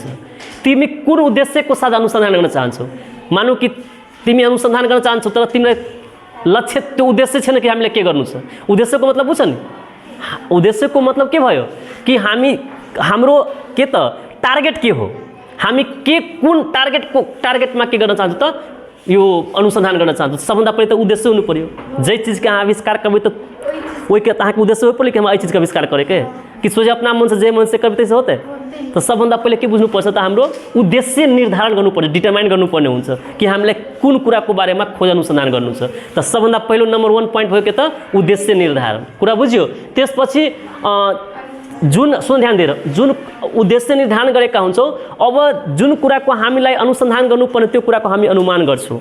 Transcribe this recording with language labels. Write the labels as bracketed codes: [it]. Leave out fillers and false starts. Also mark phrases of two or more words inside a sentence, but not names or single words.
[ne] तिमी कुन उद्देश्यको साथ अनुसन्धान गर्न चाहन्छौ? मानौ कि तिमी अनुसन्धान गर्न चाहन्छौ तर तिमीलाई लक्ष्य त्यो उद्देश्य छैन कि हामीले के गर्नु छ। उद्देश्यको मतलब बुझ्छ नि? उद्देश्यको मतलब के भयो कि हाम्रो के त टार्गेट के हो, हामी के कुन टार्गेटमा के गर्न चाहन्छौँ त यो अनुसन्धान गर्न चाहन्छौँ। सबभन्दा पहिले त उद्देश्य हुनु पर्यो। [mai] जै चीज़ का आविष्कार करबै त वही के तहाँ के उद्देश्य हो पड़े कि हम एहि चीज़ का आविष्कार करे के कि सोझे अपना मन से जे मन से करबै होते। [ne] तो सबभन्दा पहिले के बुझ्नुपर्छ त हाम्रो उद्देश्य निर्धारण गर्नुपर्छ, डिटरमाइन गर्नुपर्ने हुन्छ कि हामीलाई कुन कुराको बारेमा खोज अनुसन्धान गर्नु छ। त सबभन्दा पहिलो नम्बर 1 पोइन्ट भयो के त उद्देश्य निर्धारण। कुरा बुझ्यो? त्यसपछि जुन सुन ध्यान दिएर जुन उद्देश्य निर्धारण गरेका हुन्छौँ, अब जुन कुराको हामीलाई अनुसन्धान गर्नुपर्ने त्यो कुराको हामी अनुमान गर्छौँ।